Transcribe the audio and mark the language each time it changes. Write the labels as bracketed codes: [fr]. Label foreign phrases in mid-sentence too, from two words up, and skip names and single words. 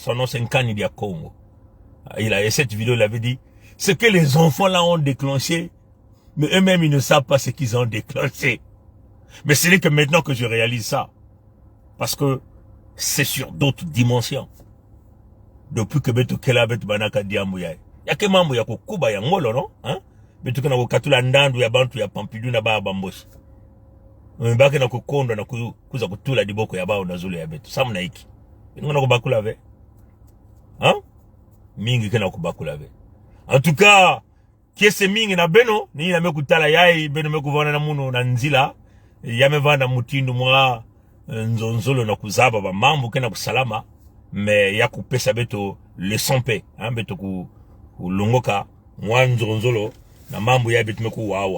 [fr] Son nom c'est Nkanidia Congo. Et cette vidéo, il avait dit, ce que les enfants là ont déclenché, mais eux-mêmes ils ne savent pas ce qu'ils ont déclenché. Mais ce n'est que maintenant que je réalise ça. Parce que c'est sur d'autres dimensions. Depuis que [ktu] Beto Kelabet Banaka Diamouya. [fr] Il y a que [ktu] mambo ya kukuba ya ngolo, [fr] non? Hein? [ktu] Beto kana kukatula ndandu ya bantu ya pampidu na baba mboshi. Mbake na kukondo na kuza kutula diboko ya bao na zule ya Beto. Samu na iki. Ngona kubakula ve. Hein? Mingi kena kubakula ve. [fr] En tout cas, [ktu] kiese mingi na beno, ni na mekutala yai, beno mekuvana na muno na nzila, yamevana mutindu mwa nzonzolo na kuzaba ba mambo kena kusalama, me ya kupesa Beto le sompe, hein, Beto kulongoka mwa nzonzolo na mambo ya Beto meku wawa.